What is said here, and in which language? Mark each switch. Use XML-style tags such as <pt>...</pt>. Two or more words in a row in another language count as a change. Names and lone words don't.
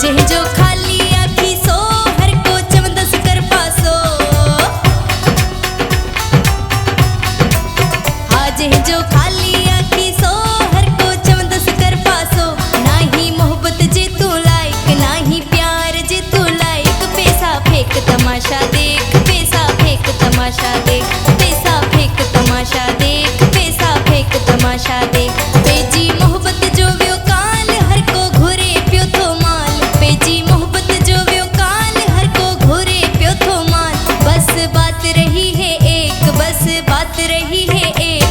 <sd>जो खाली आखी सो हर को चवंदस कर पासो। आज जो खाली आखी सो हर को चवंदस कर पासो। ना ही मोहब्बत जे तू लायक, ना ही प्यार जे तू लायक।</sd> <hi>पैसा फेंक तमाशा देख, पैसा फेंक तमाशा देख, पैसा फेंक तमाशा देख, पैसा फेंक तमाशा देख।</hi> <sd>पेजी मोहब्बत जो व्यो काल हर को घुरे प्यो थो माल। पेजी मोहब्बत जो व्यो काल हर को घुरे प्यो थो माल।</sd> <hi>बस बात रही है एक, बस बात रही है एक।</hi>